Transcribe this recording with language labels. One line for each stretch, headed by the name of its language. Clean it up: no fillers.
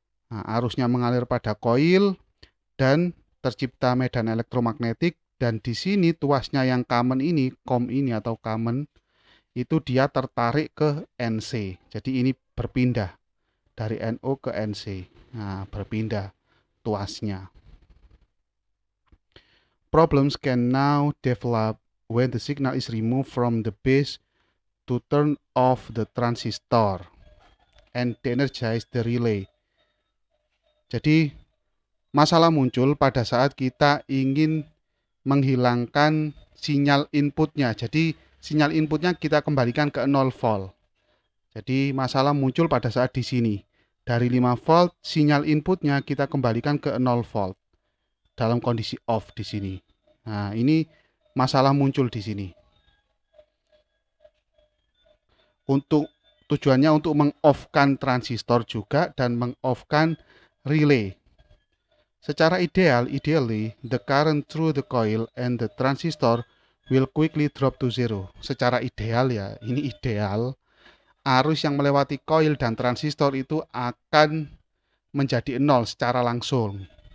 Indonesian: Nah, arusnya mengalir pada koil dan tercipta medan elektromagnetik, dan di sini tuasnya yang kamen ini, kom ini atau kamen, itu dia tertarik ke NC. Jadi ini berpindah dari NO ke NC. Nah, berpindah tuasnya.
English: Problems can now develop when the signal is removed from the base to turn off the transistor and de-energize the relay.
Indonesian: Jadi masalah muncul pada saat kita ingin menghilangkan sinyal inputnya. Jadi sinyal inputnya kita kembalikan ke 0 volt. Jadi masalah muncul pada saat di sini. Dari 5 volt sinyal inputnya kita kembalikan ke 0 volt dalam kondisi off di sini. Nah, ini masalah muncul di sini. Tujuannya untuk meng-off-kan transistor juga dan meng-off-kan relay.
English: Secara ideally, the current through the coil and the transistor will quickly drop to zero.
Indonesian: Secara ideal ya, ini ideal. Arus yang melewati coil dan transistor itu akan menjadi nol secara langsung.